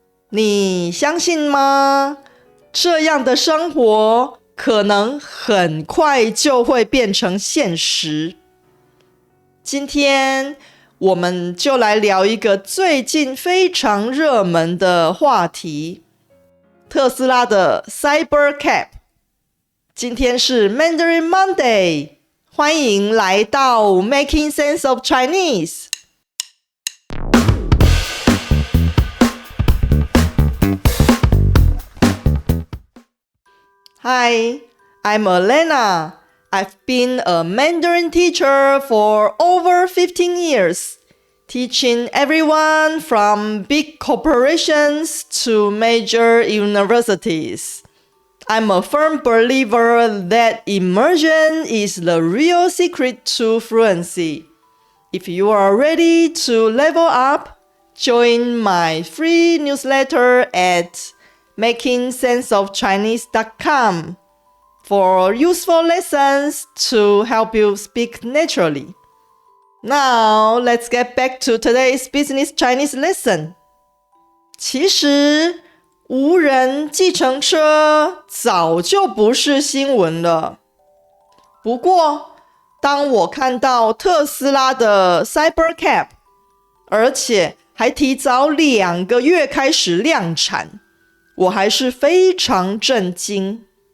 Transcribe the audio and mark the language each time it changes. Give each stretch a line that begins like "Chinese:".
Chinese: 你相信吗？这样的生活可能很快就会变成现实。今天我们就来聊一个最近非常热门的话题，特斯拉的 Cybercab。今天是
English: Mandarin Monday，
Chinese: 欢迎来到
English: Making Sense of Chinese。Hi, I'm Elena. I've been a Mandarin teacher for over 15 years, teaching everyone from big corporations to major universities. I'm a firm believer that immersion is the real secret to fluency. If you are ready to level up, join my free newsletter at makingsenseofchinese.com for useful lessons to help you speak naturally. Now, let's get back to today's business Chinese lesson.
Chinese: 其实，无人计程车早就不是新闻了。不过，当我看到特斯拉的 Cybercab， 而且还提早2个月开始量产，我还是非常震惊。